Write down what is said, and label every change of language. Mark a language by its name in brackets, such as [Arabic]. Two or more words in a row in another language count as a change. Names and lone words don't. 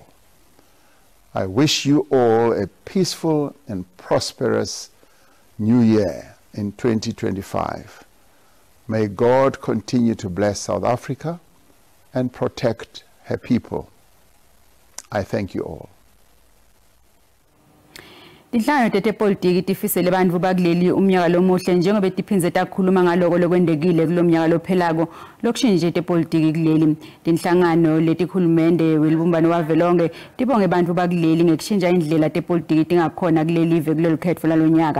[English] I wish you all a peaceful and prosperous new year in 2025. May God continue to bless South Africa and protect her people. I thank you all. [Swati] Tinhlangano tetepolitiki tifisele bantfu bakuleli umnyaka lomuhle njengoba tiphindze takhuluma ngaloko lokwendekile kulomnyaka lophelako lokushintsha tepolitiki kuleli. Tinhlangano letikhulumende welibumbano wavelonke tibonge bantfu bakuleli ngekushintsha indlela tepolitiki tingakhona kuleli live kulelo khetfo lalonyaka.